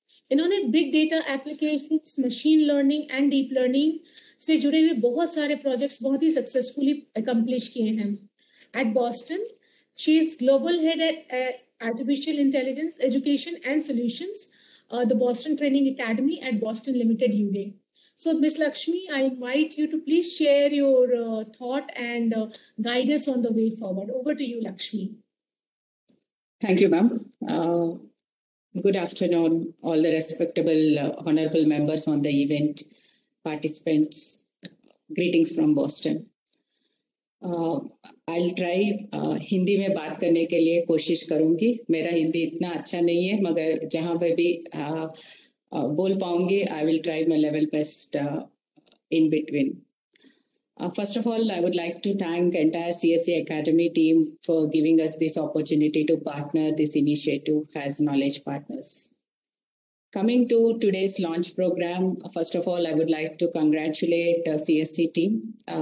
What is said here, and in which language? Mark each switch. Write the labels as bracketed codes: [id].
[hi] इन्होंने big data applications, machine learning and deep learning से जुड़े हुए बहुत सारे प्रोजेक्ट्स बहुत ही सक्सेसफुली अकम्प्लिश किए हैं। [en] At Boston she is global head at artificial intelligence education and solutions, the Boston Training Academy at Boston Limited UK. So, Ms. Lakshmi, I invite you to please share your thought and guide us on the way forward. Over to you, Lakshmi. Thank you, ma'am. Good afternoon, all the respectable honorable members on the event, participants, Greetings from Boston. I'll try [hi] Hindi में बात करने के लिए कोशिश करूंगी. मेरा हिंदी इतना अच्छा नहीं है, मगर जहाँ पे भी बोल पाऊंगी, [en] I will try my level best in between. First of all, I would like to thank entire CSC Academy team for giving us this opportunity to partner this initiative as knowledge partners. Coming to today's launch program, first of all, I would like to congratulate CSC team.